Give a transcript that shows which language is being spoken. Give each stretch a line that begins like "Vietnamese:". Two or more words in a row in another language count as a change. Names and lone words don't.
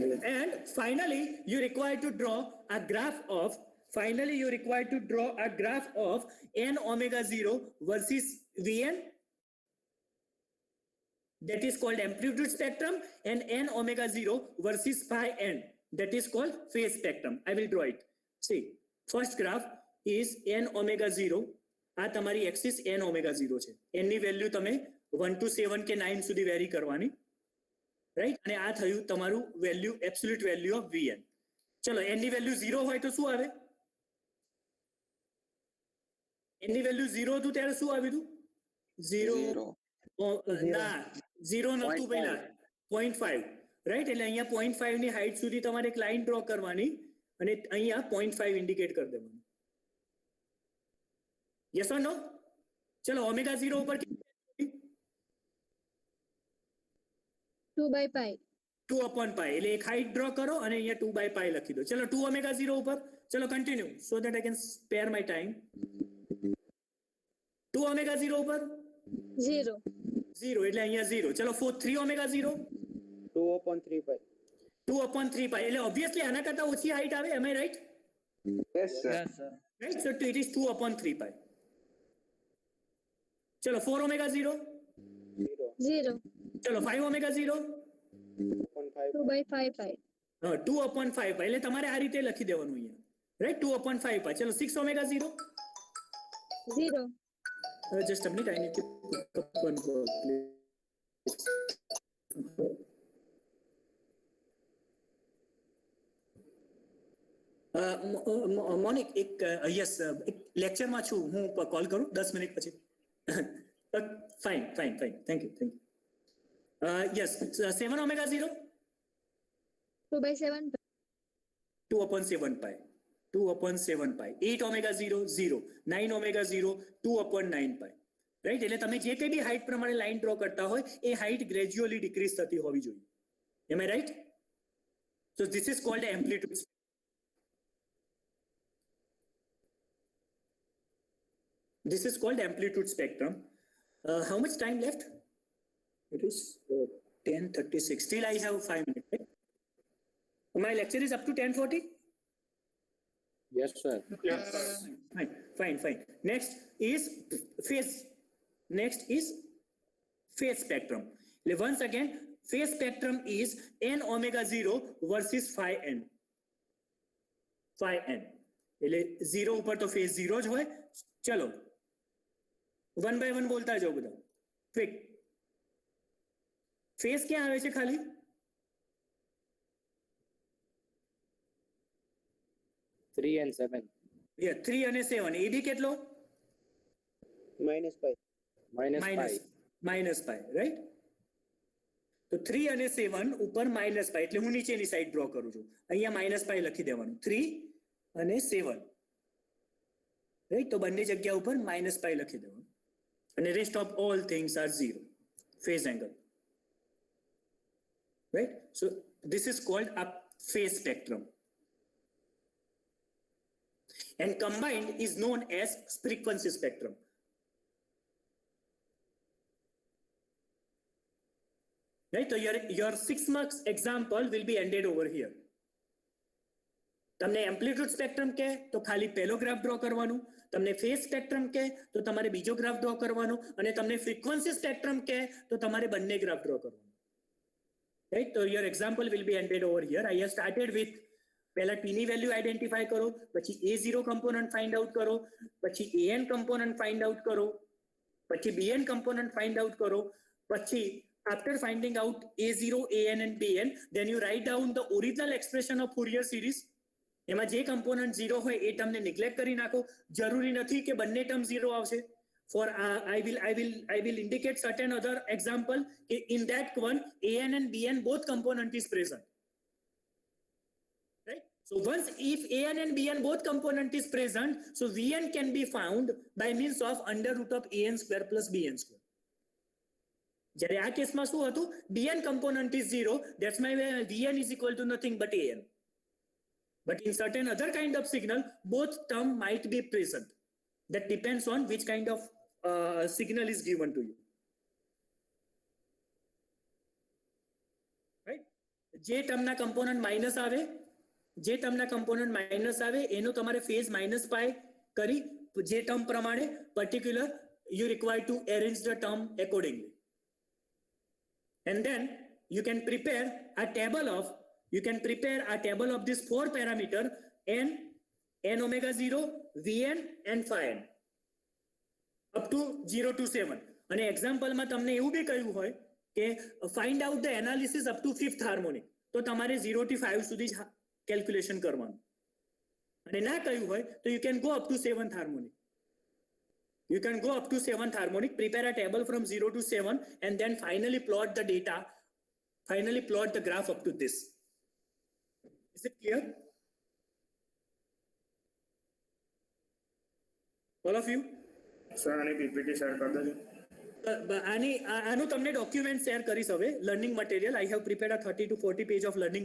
English: And finally, you require to draw a graph of n omega 0 versus Vn. That is called amplitude spectrum, and n omega 0 versus phi n. That is called phase spectrum. I will draw it. See, first graph is n omega 0.
Gujarati: આ તમારી axis n omega 0 છે. n ની વેલ્યુ તમે 1 to 7 કે 9 સુધી વેરી કરવાની, રાઈટ? અને આ થયું તમારું વેલ્યુ,
English: absolute value of
Gujarati: Vn. ચલો n ની વેલ્યુ 0 હોય તો શું આવે? n ની વેલ્યુ 0 હતું ત્યારે શું આવ્યું હતું? 0 ના 0 નતું પહેલા 0.5, રાઈટ? એટલે અહીંયા 0.5 ની હાઈટ સુધી તમારે એક
English: line draw
Gujarati: કરવાની અને અહીંયા 0.5 ઇન્ડિકેટ કરી દેવાનું.
English: Yes or no?
Gujarati: ચલો ઓમેગા 0 ઉપર
English: 2 by pi. 2 upon pi.
Gujarati: એટલે એક
English: height draw
Gujarati: કરો અને અહીંયા
English: 2 by pi
Gujarati: લખી દો. ચલો 2 omega 0 ઉપર. ચલો કન્ટિન્યુ
English: so that I can spare my time.
Gujarati: 2 omega 0 ઉપર 0. 0 એટલે અહીંયા 0. ચલો 3 omega 0.
English: 2 upon 3 pi. 2 upon 3 pi.
Gujarati: એટલે obviously આના કરતા ઓછી હાઈટ આવે.
English: Am I right? Yes, sir. Right? So it is 2 upon 3 pi.
Gujarati: ચલો 4 omega 0. 0. 0. ચલો 5 ઓમેગા 0
English: upon 5 2 by 5 pi. 2 upon 5 pi
Gujarati: એટલે તમારે આ રીતે લખી દેવાનું અહીંયા રાઈટ
English: 2 upon 5 pi
Gujarati: ચલો 6 omega 0 0.
English: just a minute I need to put up one word please.
Gujarati: મોનિક એક યસ એક લેક્ચરમાં છું હું કોલ કરું 10 મિનિટ પછી
English: fine fine fine thank you yes
Gujarati: 7 omega 0
English: 2 by 7 pi. 2 upon 7 pi 2 upon 7 pi 8 omega 0 0 9 omega 0 2 upon 9 pi રાઈટ
Gujarati: એટલે તમે જે કંઈ બી હાઇટ પ્રમાણે લાઈન ડ્રો કરતા હોય એ હાઇટ ગ્રેજ્યુઅલી ડિક્રીઝ થતી હોવી જોઈએ
English: am I right so this is called amplitude this is called amplitude spectrum. How much time left? It is 10:36. Still I have 5 minutes. Right? My lecture is up to 10:40. Yes, sir. Fine. Next is phase. Next is phase spectrum. Once again, phase spectrum is n omega 0 versus phi n.
Gujarati: Phi n. એટલે 0 ઉપર તો phase 0 જ હોય. ચલો 1 by 1 બોલતા જાઓ બધા
English: quick phase
Gujarati: ક્યાં આવે છે ખાલી
English: 3 and 7.
Gujarati: 3 અને 7 એ બી કેટલો
English: Minus pi. minus pi right
Gujarati: તો 3 અને 7 ઉપર
English: minus pi
Gujarati: એટલે હું નીચેની
English: side draw
Gujarati: કરું છું અહીંયા
English: minus pi
Gujarati: લખી દેવાનું 3 અને 7 રાઈટ તો બંને જગ્યા ઉપર
English: minus pi
Gujarati: લખી દેવાનું અને
English: rest of all things are 0 phase angle right so this is called a phase spectrum and combined is known as frequency spectrum right so your 6 marks example will be ended over here
Gujarati: તમને
English: amplitude spectrum
Gujarati: કહે તો ખાલી પહેલો
English: graph draw
Gujarati: કરવાનું તમને
English: phase spectrum
Gujarati: કહે તો તમારે બીજો
English: graph draw
Gujarati: કરવાનો અને તમને
English: frequency spectrum
Gujarati: કહે તો તમારે બંને
English: graph draw
Gujarati: કરવાનો રાઈટ તો
English: your example will be ended over here I have started with
Gujarati: પહેલા ટી ની
English: value identify
Gujarati: કરો પછી
English: A0 component find out
Gujarati: કરો પછી
English: AN component find out
Gujarati: કરો પછી
English: BN component find out
Gujarati: કરો પછી
English: after finding out A0 AN and BN then you write down the original expression of Fourier series
Gujarati: એમાં જે કમ્પોનન્ટ 0 હોય એ
English: term neglect
Gujarati: કરી નાખો જરૂરી નથી કે બંને ટર્મ 0 આવશે
English: for I will indicate certain other example in that one AN and BN both component is present right so once if AN and BN both component is present so VN can be found by means of under root of AN square plus BN square
Gujarati: જ્યારે આ કેસમાં શું હતું
English: BN component is 0 that's why VN is equal to nothing but AN but in certain other kind of signal both term might be present that depends on which kind of signal is given to you
Gujarati: right જે ટર્મના કમ્પોનન્ટ માઇનસ આવે એનો તમારે
English: phase minus pi
Gujarati: કરી જે ટર્મ પ્રમાણે પર્ટિક્યુલર
English: you require to arrange the term accordingly and then you can prepare a table of this 4 parameter n omega 0 Vn and phi n up to 0 to 7
Gujarati: અને એક્ઝામ્પલમાં તમને એવું બી કહ્યું હોય કે
English: find out the analysis up to 5th harmonic
Gujarati: તો તમારે 0 થી 5 સુધી કેલ્ક્યુલેશન કરવાનું અને ના કહ્યું હોય તો
English: you can go up to 7th harmonic prepare a table from 0 to 7 and then finally plot the graph up to this. Is it clear? All of you?
Gujarati: સર આની પીપીટી શેર કરી દેજો આનું તમને ડોક્યુમેન્ટ શેર કરીશ હવે
English: learning material I have prepared a 30 to 40 page of learning